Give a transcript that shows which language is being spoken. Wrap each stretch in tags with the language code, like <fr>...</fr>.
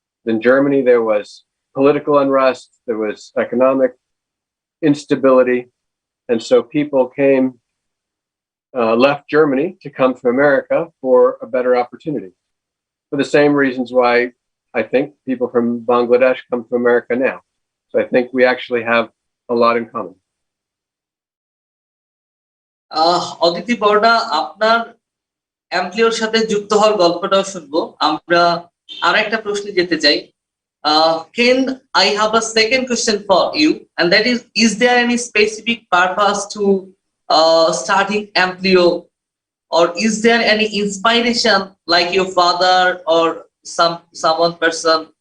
<en>In Germany, there was political unrest, there was economic instability, and so people left Germany to come to America for a better opportunity. For the same reasons why I think people from Bangladesh come to America now. So I think we actually have a lot in common.</en> <bn>Aditi বর্ণা, আপনার অ্যাম্প্লিওর সাথে যুক্ত হওয়ার গল্পটাও শুনবো। আমরা আরেকটা প্রশ্নে যেতে চাই।</bn> <en>Ken, I have a second question for you, and that is there any specific purpose to starting Amplio, or is there any inspiration like your father or someone person?</en>